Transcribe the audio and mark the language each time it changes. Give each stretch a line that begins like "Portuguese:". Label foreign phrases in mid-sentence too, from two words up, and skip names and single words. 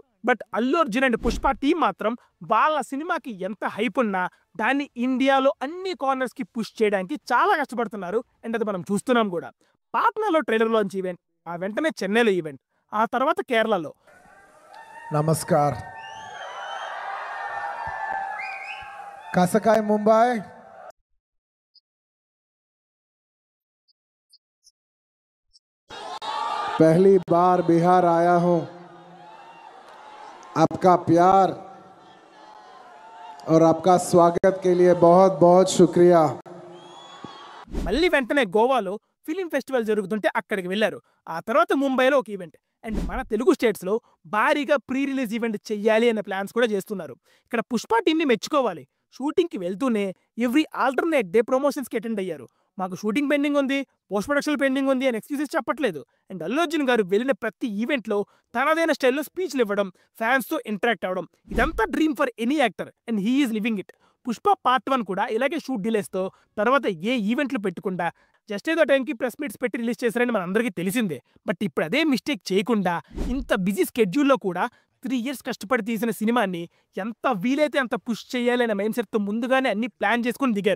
Telugu: బట్ అల్లు అర్జున్ అండ్ పుష్ప టీం మాత్రం వాళ్ళ సినిమాకి ఎంత హైప్ ఉన్నా దాన్ని ఇండియాలో అన్ని కార్నర్స్ కి పుష్ చేయడానికి చాలా కష్టపడుతున్నారు. అండ్ అది మనం చూస్తున్నాం కూడా. పాట్నాలో
English: trailer launch event,
Telugu: ఆ వెంటనే చెన్నైలో ఈవెంట్, ఆ తర్వాత కేరళలో.
Marathi: నమస్కార్. कासाकाई मुंबई।
Hindi: पहली बार बिहार आया हूं, आपका प्यार और आपका स्वागत के लिए बहुत बहुत शुक्रिया।
Telugu: మళ్ళీ వెంటనే గోవాలో
English: film festival
Telugu: జరుగుతుంటే అక్కడికి వెళ్ళారు. ఆ తర్వాత ముంబైలో ఒక ఈవెంట్ అండ్ మన తెలుగు స్టేట్స్లో భారీగా
English: pre release event
Telugu: చెయ్యాలి అనే ప్లాన్స్ కూడా చేస్తున్నారు. ఇక్కడ పుష్ప టీంని మెచ్చుకోవాలి. షూటింగ్కి వెళ్తూనే
English: every alternate day
Telugu: ప్రమోషన్స్కి అటెండ్ అయ్యారు. మాకు
English: shooting pending
Telugu: ఉంది,
English: post production pending
Telugu: ఉంది అని ఎక్స్క్యూజెస్ చెప్పట్లేదు. అండ్ అల్లు అర్జున్ గారు వెళ్ళిన ప్రతి ఈవెంట్లో తనదైన స్టైల్లో స్పీచ్లు ఇవ్వడం, ఫ్యాన్స్తో ఇంటరాక్ట్ అవ్వడం, ఇదంతా
English: dream for any actor and he is living it.
Telugu: పుష్ప పార్ట్ 1 కూడా ఇలాగే షూట్ డిలేస్తో తర్వాత ఏ ఈవెంట్లు పెట్టకుండా జస్ట్ ఏదో టైంకి
English: press meets
Telugu: పెట్టి రిలీజ్ చేశారని మనందరికీ తెలిసిందే. బట్ ఇప్పుడు అదే మిస్టేక్ చేయకుండా ఇంత బిజీ స్కెడ్యూల్లో కూడా 3 years కష్టపడి తీసిన సినిమాని ఎంత వీలైతే అంత పుష్ చేయాలి అనే మైండ్ సెట్తో ముందుగానే అన్ని ప్లాన్ చేసుకుని దిగారు.